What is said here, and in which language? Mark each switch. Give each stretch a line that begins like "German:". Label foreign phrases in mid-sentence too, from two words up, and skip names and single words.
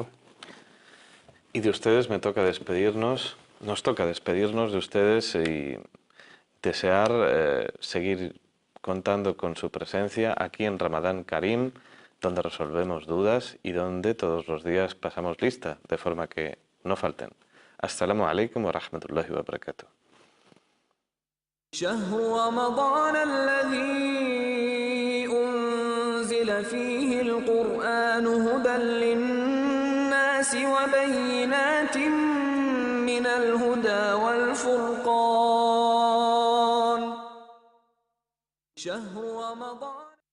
Spanish: Y de ustedes nos toca despedirnos de ustedes y desear seguir contando con su presencia aquí en Ramadán Karim, donde resolvemos dudas y donde todos los días pasamos lista, de forma que no falten.
Arabic: السلام عليكم ورحمة الله وبركاته. شهر رمضان الذي أنزل فيه القرآن هدى للناس وبينات من الهدى والفرقان شهر رمضان